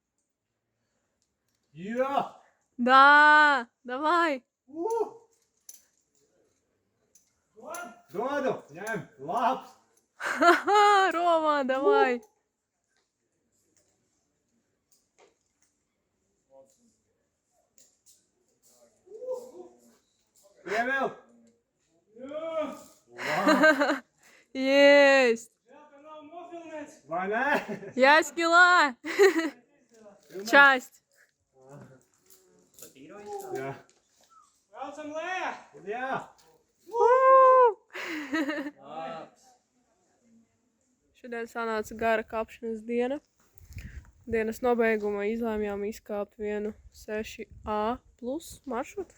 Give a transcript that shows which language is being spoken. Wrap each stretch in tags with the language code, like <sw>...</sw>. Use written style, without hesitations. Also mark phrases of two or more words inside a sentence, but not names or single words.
<lv>Jā!</lv> <ru>Да, давай.</ru> <lv>Dodu! Ņem! Labs!</lv> <ru>Ха-ха, Рома, давай.</ru> <lv>Pievilk!</lv> <ru>Есть.</ru> <lv>Vai ne?</lv> <ru>Я сняла. Часть.</ru> <lv>Jā. Braucam lejā! Jā! Šodien sanāca gara kāpšanas diena. Dienas nobeigumā izlēmjām izkāpt vienu 6A plus maršrutu.</lv>